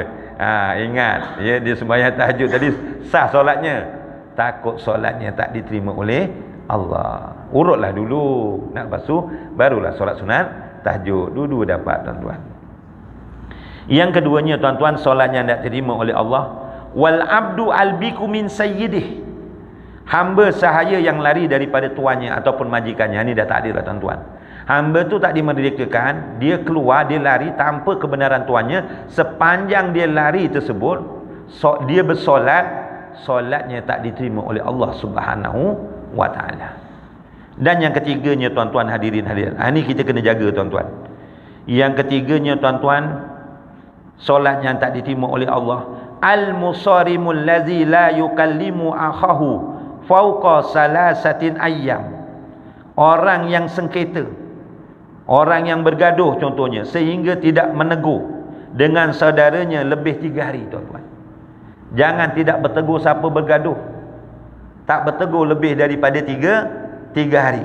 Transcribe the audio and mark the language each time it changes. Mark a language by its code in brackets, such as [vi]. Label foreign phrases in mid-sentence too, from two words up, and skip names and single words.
[ms] Ingat, ya, dia sembahyang tahajud tadi sah solatnya. Takut solatnya tak diterima oleh Allah. Urutlah dulu. Nak basuh, barulah solat sunat tahajud. Dulu dapat tuan-tuan. Yang keduanya tuan-tuan, solatnya tidak terima oleh Allah. [ar] والعبد الآبق من سيده. [ms] Hamba sahaya yang lari daripada tuannya ataupun majikannya. Ini dah tak adil lah tuan-tuan. Hamba tu tak dimerdekakan, dia keluar, dia lari tanpa kebenaran tuannya. Sepanjang dia lari tersebut, dia bersolat, solatnya tak diterima oleh Allah [ar] سبحانه وتعالى. [ms] Dan yang ketiganya tuan-tuan hadirin hadirat. Ini kita kena jaga tuan-tuan. Yang ketiganya tuan-tuan, solat yang tak diterima oleh Allah. [ar] المتصارم الذي لا يكلم أخاه فوق ثلاثة أيام. [ms] Orang yang sengketa, orang yang bergaduh contohnya, sehingga tidak menegur dengan saudaranya lebih 3 hari, tuan-tuan. Jangan tidak bertegur siapa bergaduh. Tak bertegur lebih daripada 3 hari.